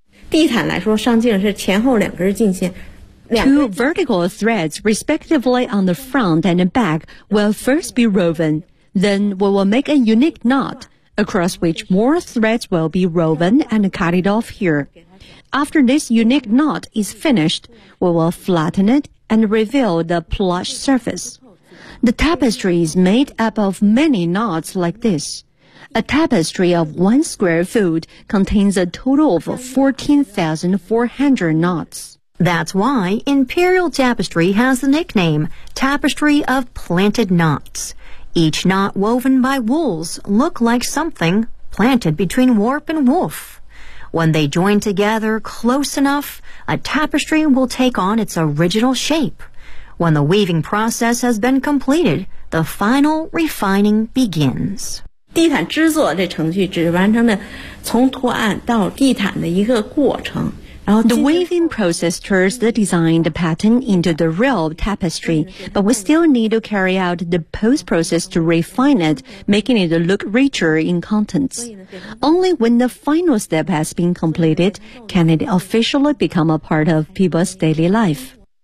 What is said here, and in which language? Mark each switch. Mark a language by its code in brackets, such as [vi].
[zh] 地毯来说，上镜是前后两根镜线。 [en] Two vertical threads, respectively on the front and the back, will first be woven. Then we will make a unique knot. Across which more threads will be woven and cut it off here. After this unique knot is finished, we will flatten it and reveal the plush surface. The tapestry is made up of many knots like this. A tapestry of 1 square foot contains a total of 14,400 knots. That's why imperial tapestry has the nickname Tapestry of Planted Knots. Each knot woven by wools look like something planted between warp and woof. When they join together close enough, a tapestry will take on its original shape. When the weaving process has been completed, the final refining begins. [zh] 地毯制作这程序只完成了从图案到地毯的一个过程。 [en] The weaving process turns the designed pattern into the real tapestry, but we still need to carry out the post process to refine it, making it look richer in contents. Only when the final step has been completed can it officially become a part of people's daily life.